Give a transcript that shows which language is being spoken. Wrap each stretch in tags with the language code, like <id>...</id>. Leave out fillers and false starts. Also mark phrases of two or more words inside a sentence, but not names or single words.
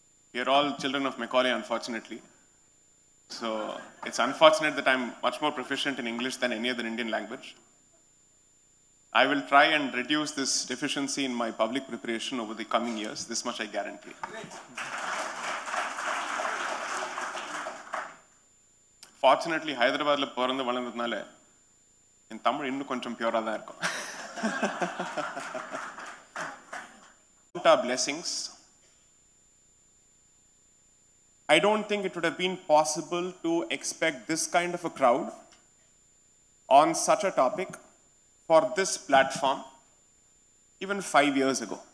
<en>We are all children of Macaulay, unfortunately. So it's unfortunate that I'm much more proficient in English than any other Indian language. I will try and reduce this deficiency in my public preparation over the coming years. This much I guarantee. Fortunately,</en> <ta>ஹைதராபாத் ல பொறந்த வளந்ததுனால</ta> <en>in Tamil</en> <ta>இன்னு கொஞ்சம் pure ஆ தான் இருக்கும்.</ta> <en>Our blessings. I don't think it would have been possible to expect this kind of a crowd on such a topic for this platform even 5 years ago.</en>